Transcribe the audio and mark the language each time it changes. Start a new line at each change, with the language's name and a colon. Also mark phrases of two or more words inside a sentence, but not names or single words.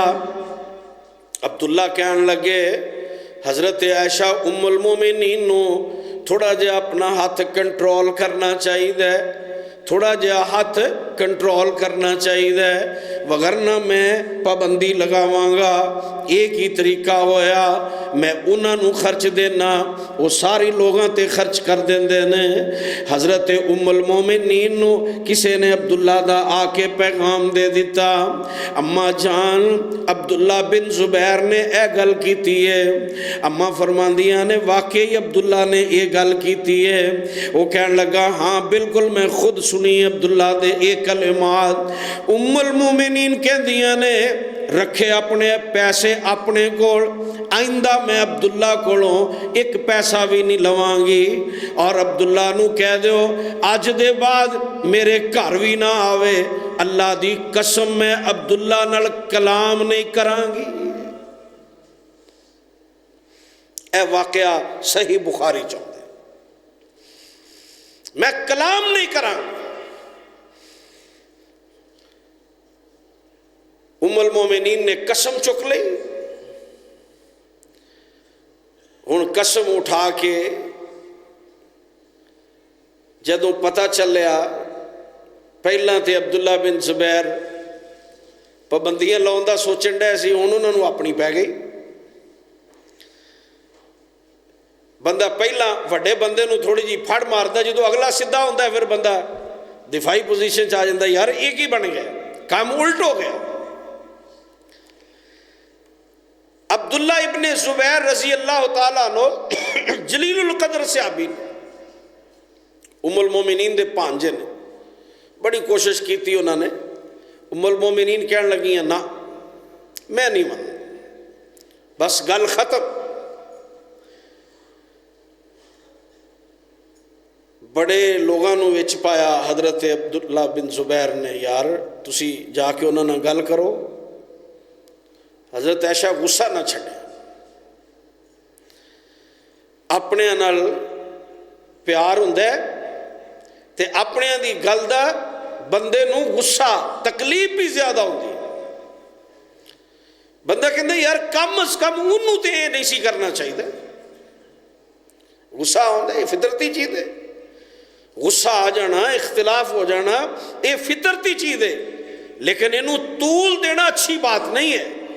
Punjabi: عبداللہ کہنے لگے حضرت عائشہ ام المومنین نو تھوڑا جہا اپنا ہاتھ کنٹرول کرنا چاہیے, تھوڑا جہا ہاتھ کنٹرول کرنا چاہیے, وگرنہ میں پابندی لگاواں گا. ایک ہی طریقہ ہویا میں انہاں نو خرچ دینا، وہ ساری لوگاں تے خرچ کر دیندے نے۔ حضرت ام المومنین نو کسے نے عبداللہ دا آ کے پیغام دے دیتا، اماں جان عبداللہ بن زبیر نے اے گل کیتی ہے۔ اماں فرماندیاں نے واقعی عبداللہ نے یہ گل کیتی ہے۔ وہ کہن لگا ہاں بالکل میں خود سنی عبداللہ دے ایک کلمات۔ ام المومنین کہندیاں نے رکھے اپنے پیسے اپنے کول، آئندہ میں عبداللہ کولوں ایک پیسہ بھی نہیں لواں گی، اور عبداللہ نو کہہ دیو اج دے بعد میرے گھر بھی نہ آوے، اللہ دی قسم میں عبداللہ نال کلام نہیں کراں گی۔ اے واقعہ صحیح بخاری چاہتے میں کلام نہیں کراں گی۔ ام المومنین نے قسم چک لی۔ ہن قسم اٹھا کے جدوں پتہ چلیا، پہلاں تے عبداللہ بن زبیر پابندیاں لاؤن دا سوچن ڈے سی، ہن انہاں نوں اپنی پی گئی۔ بندہ پہلا وڈے بندے نو تھوڑی جی پھڑ ماردا، جدوں اگلا سیدھا ہوندا ہے پھر بندہ دفاعی پوزیشن چ آ جاندا، یار یہ کی بن گیا، کام الٹ ہو گیا۔ عبداللہ ابن زبیر
Arabic: رضی اللہ تعالیٰ عنہ
Punjabi: جلیل القدر صحابی، ام المومنین دے پانجے نے،
Urdu: بڑی کوشش کی تھی انہوں نے۔
Punjabi: ام المومنین کہنے لگیاں نہ میں نہیں مان، بس گل ختم۔ بڑے لوگاں نو وچ پایا حضرت عبداللہ بن زبیر نے، یار تسی جا کے انہوں نے گل کرو۔ حضرت عائشہ غصہ نہ چھڑے، اپنے نال پیار ہوندا ہے تے اپنے دی گل دا بندے نو غصہ تکلیف بھی زیادہ ہوندی ہے۔ بندہ کہندا یار کم از کم انہوں تے یہ نہیں سی کرنا چاہیے۔ غصہ ہوندا ہے، یہ فطرتی چیز ہے۔ غصہ آ جانا، اختلاف ہو جانا، یہ فطرتی چیز ہے، لیکن انہوں طول دینا اچھی بات نہیں ہے۔